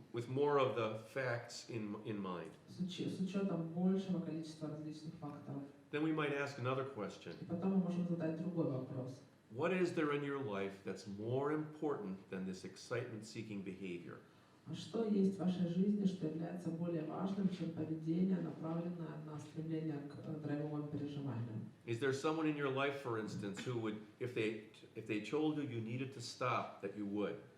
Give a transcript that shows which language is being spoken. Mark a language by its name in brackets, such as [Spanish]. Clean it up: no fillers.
[English] with more of the facts in mind. [Russian] С учетом большего количества различных факторов. [English] Then we might ask another question. [Russian] И потом мы можем задать другой вопрос. [English] What is there in your life that's more important than this excitement-seeking behavior? [Russian] А что есть в вашей жизни, что является более важным, чем поведение, направленное на стремление к драйвовым переживаниям? [English] Is there someone in your life, for instance, who would, if they told you you needed to stop, that you would?